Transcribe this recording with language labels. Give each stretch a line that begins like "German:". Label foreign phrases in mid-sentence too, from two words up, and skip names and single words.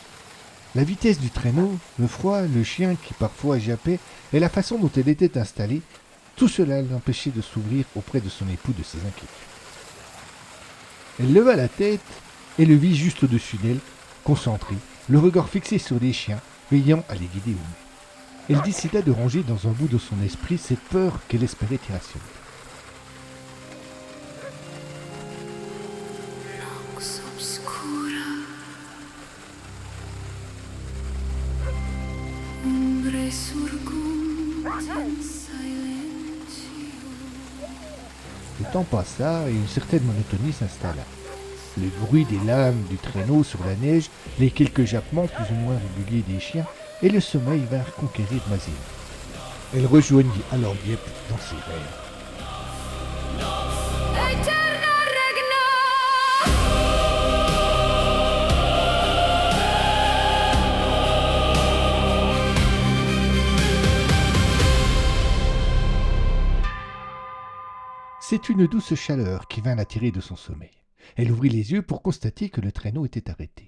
French: La vitesse du traîneau, le froid, le chien qui parfois jappait et la façon dont elle était installée, tout cela l'empêchait de s'ouvrir auprès de son époux de ses inquiétudes. Elle leva la tête et le vit juste au-dessus d'elle, concentré, le regard fixé sur les chiens, veillant à les guider au mieux. Elle décida de ranger dans un bout de son esprit cette peur qu'elle espérait irrationnelle.
Latin: Nox obscura, umbre surgunt in silentio.
French: Le temps passa et une certaine monotonie s'installa. Le bruit des lames du traîneau sur la neige, les quelques jappements plus ou moins réguliers des chiens et le sommeil vinrent conquérir Masina. Elle rejoignit alors Dieppe dans ses rêves.
Latin: Aeterna regna!
French: C'est une douce chaleur qui vint l'attirer de son sommeil. Elle ouvrit les yeux pour constater que le traîneau était arrêté.